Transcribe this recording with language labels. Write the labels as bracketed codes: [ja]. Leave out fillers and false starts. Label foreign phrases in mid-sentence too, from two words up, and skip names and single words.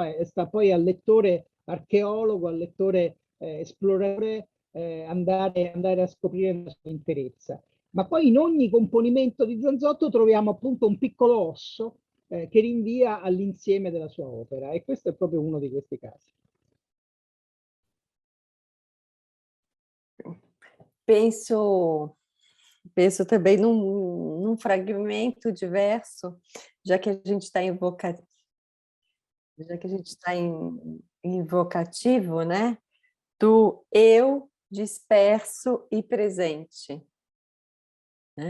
[it] E sta poi al lettore archeologo, al lettore esploratore andare a scoprire la sua interezza. Ma poi in ogni componimento di Zanzotto troviamo appunto un piccolo osso che rinvia all'insieme della sua opera e questo è proprio uno di questi casi. [pt] penso também num fragmento de verso, já que a gente está invocativo, né? Do eu disperso e presente. Né?